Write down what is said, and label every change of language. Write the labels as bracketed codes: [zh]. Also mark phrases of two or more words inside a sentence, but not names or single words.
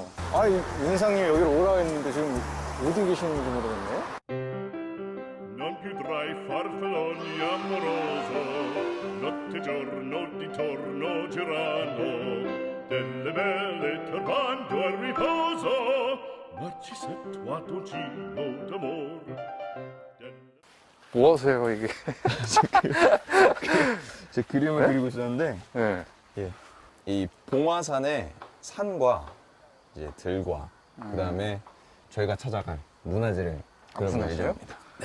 [ko] 아, 윤상님 여기로 오라고 했는데 지금 어디 계시는지 모르겠네요. [it] Non più tra i farfalloni amoroso, notte e giorno di torno girano, delle belle turbando al riposo, Narcisetto a dolcino d'amor. [ko] 뭐 하세요, 이게? 제 그림을 그리고 있었는데 네. 이 봉화산의 산과 이제 들과 그다음에 저희가 찾아간 문화재를 그려볼 문화재요? 예정입니다. 네.